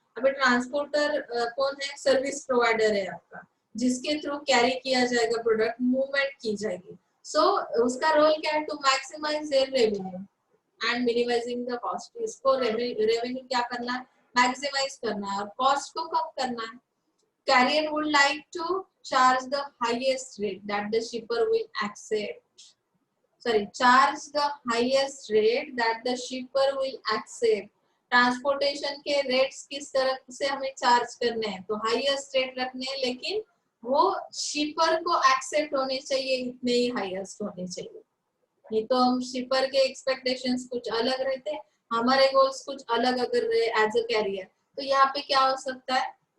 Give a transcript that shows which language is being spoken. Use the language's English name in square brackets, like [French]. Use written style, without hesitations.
[Hindi] अभी ट्रांसपोर्टर कौन है? सर्विस प्रोवाइडर है आपका, जिसके थ्रू कैरी किया जाएगा प्रोडक्ट, मूवमेंट की जाएगी. सो उसका रोल क्या है? [English] To maximise their revenue and minimising the cost. [Hindi] इसको रेवेन्यू क्या करना है? मैक्सिमाइज करना है और कॉस्ट को कम करना है. [English] Carrier would like to charge the highest rate that the shipper will accept. Sorry, charge the highest rate that the shipper will accept. [Hindi] Transportation के रेट्स किस तरह से हमें चार्ज करने हैं? तो हाईएस्ट रेट रखने हैं, लेकिन वो शिपर को एक्सेप्ट होने चाहिए, इतने ही हाईएस्ट होने चाहिए. नहीं तो हम शिपर के एक्सपेक्टेशंस कुछ अलग रहते हैं, हमारे गोल्स कुछ अलग अगर रहे एज अ कैरियर, तो यहाँ पे क्या हो सकता है?